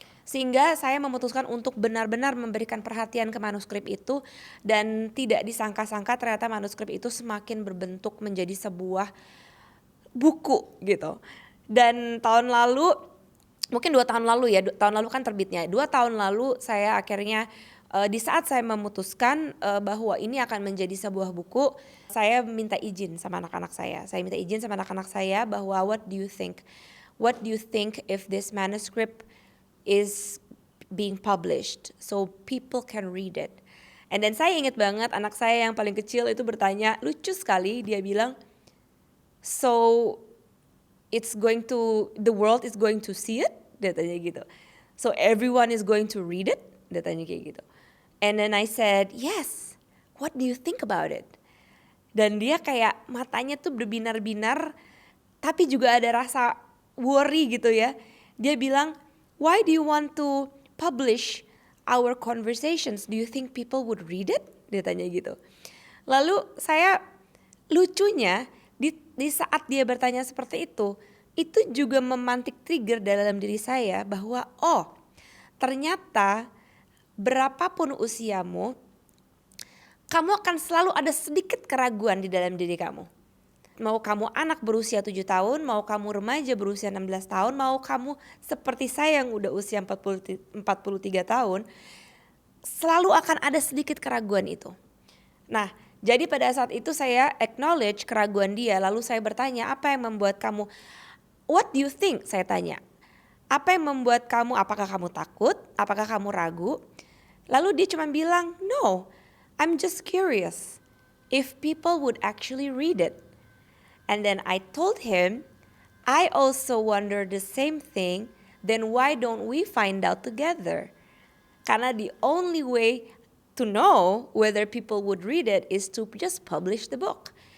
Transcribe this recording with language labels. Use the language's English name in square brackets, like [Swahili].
[Indonesian] Sehingga saya memutuskan untuk benar-benar memberikan perhatian ke manuskrip itu, dan tidak disangka-sangka ternyata manuskrip itu semakin berbentuk menjadi sebuah buku gitu. Dan tahun lalu, mungkin 2 tahun lalu ya, tahun lalu kan terbitnya, 2 tahun lalu saya akhirnya di saat saya memutuskan bahwa ini akan menjadi sebuah buku, saya minta izin sama anak-anak saya. Saya minta izin sama anak-anak saya bahwa [English] what do you think? What do you think if this manuscript is being published so people can read it? And then [Indonesian] saya ingat banget anak saya yang paling kecil itu bertanya, lucu sekali, dia bilang, [English] so the world is going to see it? [Indonesian] Dia tanya gitu. [English] So everyone is going to read it? [Indonesian] Dia tanya kayak gitu. [English] And then I said, yes, what do you think about it? [Indonesian] Dan dia kayak matanya tuh berbinar-binar, tapi juga ada rasa worry gitu ya. Dia bilang, [English] why do you want to publish our conversations? Do you think people would read it? [Indonesian] Dia tanya gitu. Lalu saya, lucunya di saat dia bertanya seperti itu juga memantik trigger dalam diri saya bahwa ternyata berapapun usiamu, kamu akan selalu ada sedikit keraguan di dalam diri kamu. Mau kamu anak berusia 7 tahun, mau kamu remaja berusia 16 tahun, mau kamu seperti saya yang udah usia 43 tahun, selalu akan ada sedikit keraguan itu. Nah, jadi pada saat itu saya acknowledge keraguan dia, lalu saya bertanya, apa yang membuat kamu, [English] what do you think? [Indonesian] Saya tanya, apa yang membuat kamu, apakah kamu takut, apakah kamu ragu? Lalu dia cuma bilang, [English] no, I'm just curious if people would actually read it. And then I told him, I also wonder the same thing, then why don't we find out together? [Indonesian] Karena [English] the only way to know whether people would read it is to just publish the book.